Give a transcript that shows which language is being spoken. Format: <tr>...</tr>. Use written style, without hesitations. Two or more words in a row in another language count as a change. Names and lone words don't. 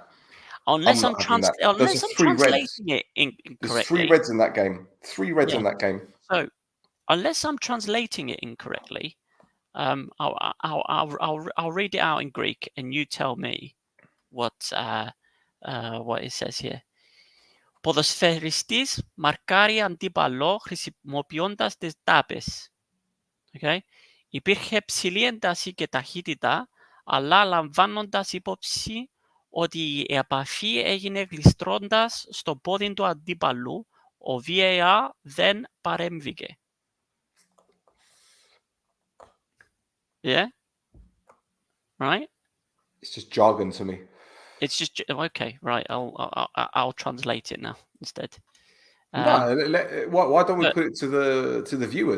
<en>Unless I'm translating it incorrectly. There's 3 reds in that game. 3 reds in that game. So, unless I'm translating it incorrectly, I'll read it out in Greek, and you tell me what it says here.</en> <el>Ποδοσφαιριστής μαρκάρει αντίπαλο χρησιμοποιώντας τις τάπες.</el> <en>Okay.</en> <el>Υπήρχε ψηλή ένταση και ταχύτητα, αλλά λαμβάνοντας υπόψη ότι η επαφή έγινε γλιστρώντας στο πόδι του αντίπαλου, ο VAR δεν παρέμβηκε.</el> <en>Yeah? Right? It's just jargon to me. It's just okay, right? I'll translate it now instead. No, why don't we put it to the viewers?</en>